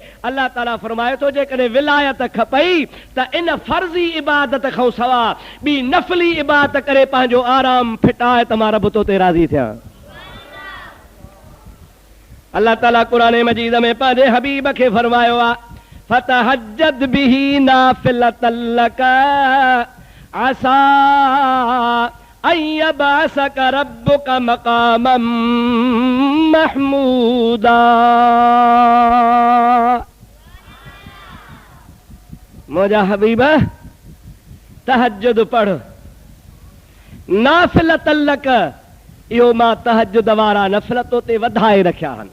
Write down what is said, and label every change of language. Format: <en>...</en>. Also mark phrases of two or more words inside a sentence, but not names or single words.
<sd>अल्लाह ताला फरमाए थो जेकॾहिं विलायत खपई त इन फर्ज़ी इबादत खां सवा ॿी नफ़ली इबादत करे पंहिंजो आराम फिटाए त मां रब तो ते राज़ी थियां। अल्लाह ताला क़ुरान मजीद में पंहिंजे हबीब खे फरमायो आहे</sd> <ar>فتهجد به نافلة لك عسى أن يبعثك ربك مقاما محمودا.</ar> <sd>मुंहिंजा हबीब तहज्जुद पढ़,</sd> <ar>نافلة لك,</ar> <sd>इहो मां तहज्जुद वारा नफ़िल तो ते वधाए रखिया आहिनि।</sd>